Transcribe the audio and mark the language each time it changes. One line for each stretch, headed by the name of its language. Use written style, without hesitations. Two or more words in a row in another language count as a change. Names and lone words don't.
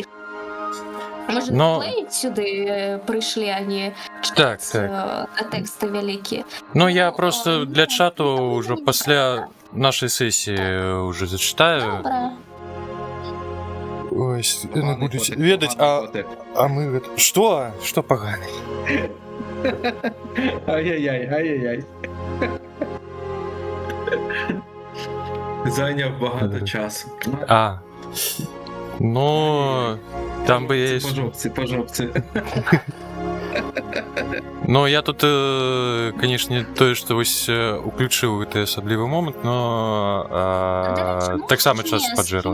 Belarusian: Можа, ролплеіць сюды прыйшлі, а не чытаць тэксты вялікія. Ну, я просто для чату ўжо пасля нашай сесіі ўжо зачытаю. Добра. Ой, яны будуць ведаць, а мы гэта... Што? Што паганы?
Ukrainian: Ай-яй-яй, ай-яй-яй. Зайняв багато часу.
Belarusian: Ну, там бы я...
Ukrainian: По жопці.
Russian: Ну, я тут, конечно,
Belarusian: тое, што вось уключыў гэты асаблівы момант, но таксама час паджэрла.